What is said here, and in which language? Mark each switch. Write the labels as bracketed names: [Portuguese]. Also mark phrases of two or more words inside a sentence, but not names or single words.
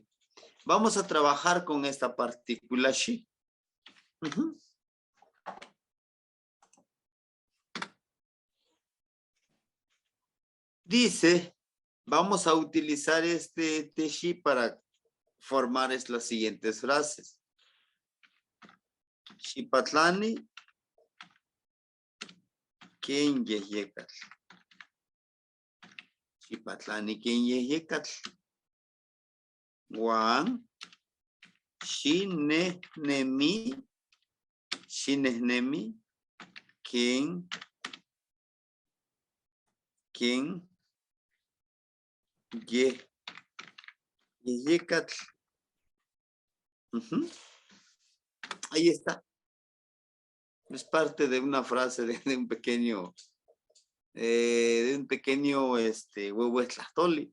[Spanish] Vamos a trabajar con esta partícula shi. Dice, vamos a utilizar este shi para formar las siguientes frases. [Nahuatl languages] Shipatlani, ken yeyekatl. Shipatlani, ken yeyekatl. Juan, shinehnemi, ken ¿Quién? Yeyecatl. [Spanish] Ahí está. Es parte de una frase de un pequeño Huehuetlactoli.